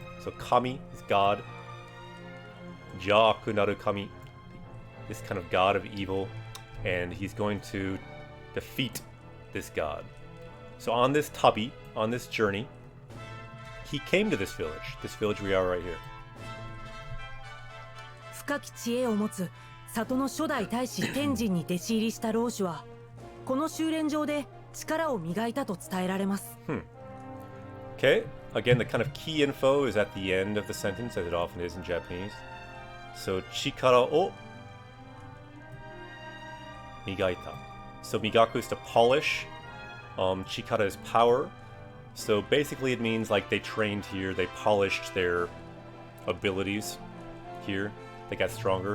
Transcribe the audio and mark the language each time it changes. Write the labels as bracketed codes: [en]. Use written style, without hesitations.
[en] So Kami is god. [ja] Jaaku naru Kami, [en] this kind of god of evil. And he's going to defeat this god. So on this tabi, on this journey, he came to this village we are right here. [ja] 深き知恵を持つ里の初代大使天神に弟子入りした老主は、この修練場で力を磨いたと伝えられます。 [en] Okay, again, the kind of key info is at the end of the sentence, as it often is in Japanese. [ja] So, chikara o migaita. [en] So migaku is to polish. Chikara is power. So basically it means like they trained here, they polished their abilities here. They got stronger.